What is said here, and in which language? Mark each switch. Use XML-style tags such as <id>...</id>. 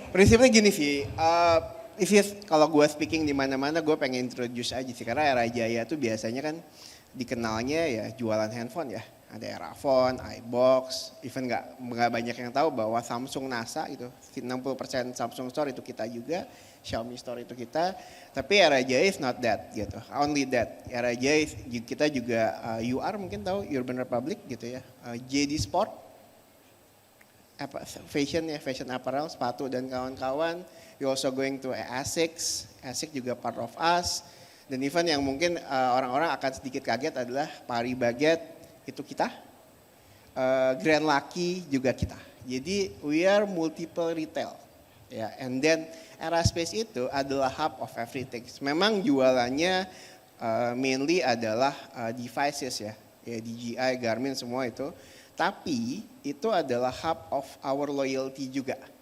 <id>Prinsipnya gini sih. Kalau gue speaking di mana-mana gue pengen introduce aja sih karena Era Jaya tuh biasanya kan dikenalnya ya jualan handphone ya. Ada Erafone, iBox, even nggak banyak yang tahu bahwa Samsung NASA gitu, 60% Samsung Store itu kita juga, Xiaomi Store itu kita. Tapi Era Jaya</id> <en>is not that</en> <id>gitu,</id> <en>only that.</en> <id>Era Jaya kita juga UR mungkin tahu, Urban Republic gitu ya, JD Sport, fashion apparel, sepatu dan kawan-kawan.</id> <en>We also going to ASICS</en> <id>juga</id> <en>part of us.</en> <id>Dan even yang mungkin orang-orang akan sedikit kaget adalah Paris Baguette itu kita, Grand Lucky juga kita. Jadi</id> <en>we are multiple retail. Ya, and then Era Space</en> <id>itu adalah</id> <en>hub of everything.</en> <id>Memang jualannya mainly adalah devices ya, DJI, Garmin semua itu. Tapi itu adalah</id> <en>hub of our loyalty</en> <id>juga.</id>